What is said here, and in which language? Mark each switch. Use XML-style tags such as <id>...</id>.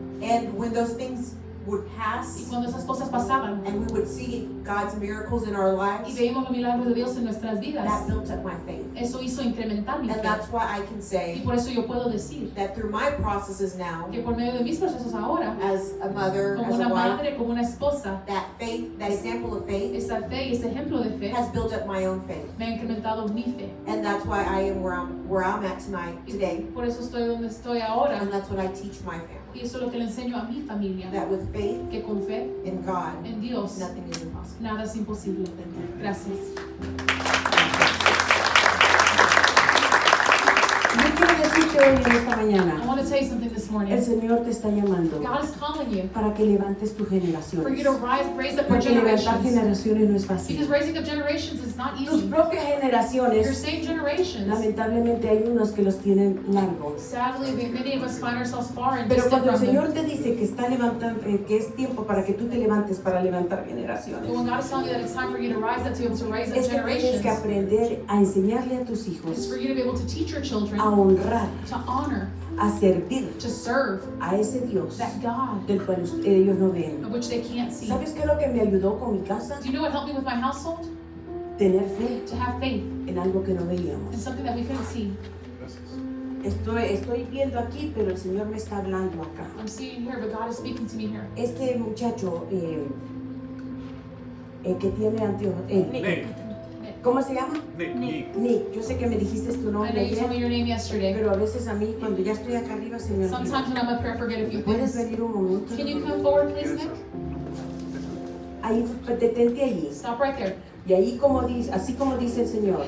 <en>And when those things would</en> <es>Y</es> <en>pass</en> <es>cuando esas cosas pasaban</es> <en>and we would see God's miracles in our</en> <es>y</es> <en>lives,</en> <es>veíamos los milagros de Dios en nuestras vidas,</es> <en>that built up my faith.</en> <es>eso hizo incrementar mi</es> <en>And</en> <es>fe.</es> <en>that's why I can</en> <es>Y</es> <en>say</en> <es>por eso yo puedo decir</es> <en>that through my processes now,</en> <es>que por medio de mis procesos ahora,</es> <en>as a mother,</en> <es>como</es> <en>as a</en> <es>una</es> <en>wife,</en> <es>madre, como una esposa,</es> <en>that faith, that example of faith</en> <es>esa fe y ese ejemplo de fe</es> <en>has built up my own faith.</en> <es>me ha incrementado mi fe.</es> <en>And that's why I am where I'm at tonight, today.</en> <es>Por eso estoy donde estoy ahora.</es> <en>And that's what I teach my family.</en> <es>Y eso es lo que le enseño a mi familia,</es> <en>That with faith</en> <es>que con fe</es> <en>in God,</en> <es>en Dios</es> <en>nothing is impossible.</en> <es>nada es imposible. Gracias. Yo quiero decirte hoy en esta</es> <en>I</en> <es>mañana,</es> <en>want to tell you something this</en> <es>el</es> <en>morning.</en> <es>Señor te está llamando</es> <en>God is calling you</en> <es>para que levantes tus</es> <en>for you</en> <es>generaciones.</es> <en>to raise up your</en> <es>Porque levantar</es> <en>generations.</en> <es>generaciones no es</es> <en>Because</en> <es>fácil.</es> <en>raising up generations is not</en> <es>Tus</es> <en>easy.</en> <es>propias</es> <en>Your</en> <es>generaciones,</es> <en>same generations.</en> <es>lamentablemente hay unos que los tienen largos.</es> <en>Sadly, many of us find ourselves far and</en> <es>Pero</es> <en>distant</en> <es>cuando el</es> <en>from</en> <es>Señor</es> <en>them.</en> <es>te dice que está levantando, que es tiempo para que tú te levantes para levantar generaciones,</es> <en>But when God is telling you that it's time for you to rise up to be able to raise up</en> <es>es que tienes que</es> <en>generations,</en> <es>aprender a enseñarle a tus</es> <en>it's</en> <es>hijos</es> <en>for you to be able to teach your children</en> <es>a honrar,</es> <en>to honor,</en> <es>a servir</es> <en>to serve</en> <es>a ese Dios</es> <en>that God</en> <es>del cual ellos no ven.</es> <en>of which they can't see.</en> <es>¿Sabes qué es lo que me ayudó con mi casa?</es> <en>Do you know what helped me with my household?</en> <es>Tener fe</es> <en>To have faith</en> <es>en algo que no</es> <en>in</en> <es>veíamos.</es> <en>something that we couldn't see.</en> <es>Estoy viendo aquí, pero el Señor me está hablando acá.</es> <en>I'm seeing here, but God is speaking to me here.</en> <es>Este muchacho que tiene anteojos, ¿Cómo se llama? Nick. Nick. Yo sé que me dijiste tu</es> <en>I know</en> <es>nombre</es> <en>you told me</en> <es>ayer,</es> <en>your name yesterday.</en> <es>pero a veces a mí cuando ya estoy acá arriba se me olvida.</es> <en>Sometimes when I'm up here, I forget a few</en> <es>¿Puedes</es> <en>things.</en> <es>venir un momento?</es> <en>Can you come forward, please, Nick?</en> <es>Ahí, detente allí.</es> <en>Stop right there.</en> <es>Y ahí como dice, así como dice el Señor,</es>